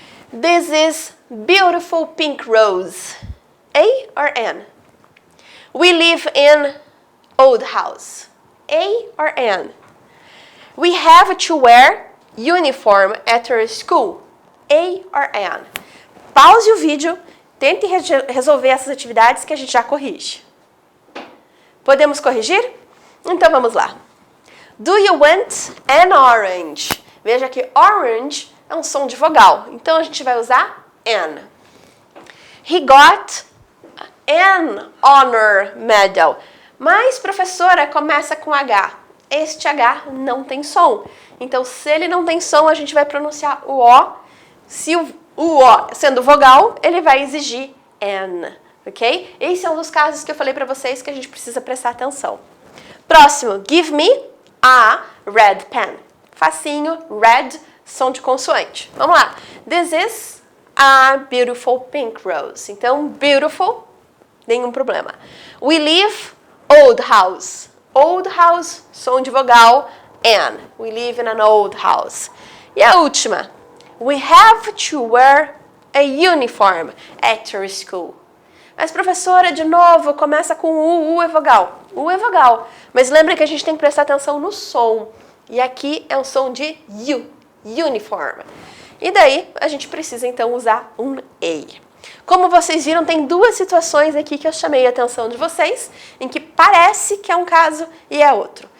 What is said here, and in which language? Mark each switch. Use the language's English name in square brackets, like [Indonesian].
[English] This is beautiful pink rose. A or an? We live in old house. A or an? We have to wear uniform at our school. A or an? [Portuguese] Pause o vídeo, tente resolver essas atividades que a gente já corrige. Podemos corrigir? Então vamos lá. [English] Do you want an orange? [Portuguese] Veja que orange é um som de vogal, então a gente vai usar an. [English] He got an honor medal. [Portuguese] Mas, professora, começa com H. Este H não tem som. Então, se ele não tem som, a gente vai pronunciar o O. Se o O sendo vogal, ele vai exigir N, ok? Esse é um dos casos que eu falei para vocês que a gente precisa prestar atenção. Próximo, [English] give me a red pen. [Portuguese] Facinho, red, som de consoante. Vamos lá. [English] This is a beautiful pink rose. [Portuguese] Então, beautiful, nenhum problema. [English] We live old house. Old house, [Portuguese] som de vogal, [English] an. We live in an old house. [Portuguese] E a última. [English] We have to wear a uniform at your school. [Portuguese] Mas, professora, de novo, começa com U é vogal. U é vogal. Mas lembra que a gente tem que prestar atenção no som. E aqui é um som de U, uniform. E daí, a gente precisa, então, usar um A. Como vocês viram, tem duas situações aqui que eu chamei a atenção de vocês, em que parece que é um caso e é outro.